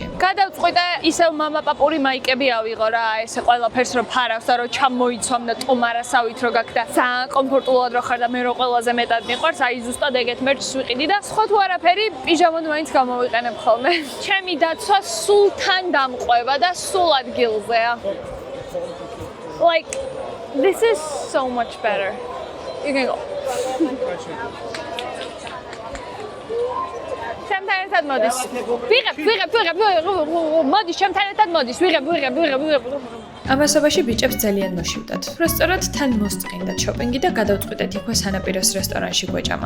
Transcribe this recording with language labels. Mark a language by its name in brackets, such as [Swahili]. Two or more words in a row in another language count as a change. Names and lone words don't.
[Georgian] გადავწყვიტე ისევ მამა-პაპური მაიკები ავიღო რა, ესე ყველაფერს რომ ფარავს და რომ ჩამოიცვამ და ტომარასავით რო გაქ და ძალიან კომფორტულად რო ხარ და მე რო ყველაზე მეტად მიყვარს, აი ზუსტად ეგეთ მერჩს ვიყიდი და სხვა თუ არაფერი პიჟამოდ მაინც გამოვიყენებ ხოლმე. ჩემი დაცვა სულ თან დამყვება და სულ ადგილზეა. [English] Like this is so much better. You can go. [Georgian] ჩემთან ერთად მოდის. ვიღებ. მოდის ჩემთან ერთად მოდის. ვიღებ. ამასობაში ბიჭებს ძალიან მოშივდათ. რესტორნად თან მოსწყინდათ შოპინგი და გადავწყვიტეთ იქვე სანაპიროს რესტორანში გვეჭამა.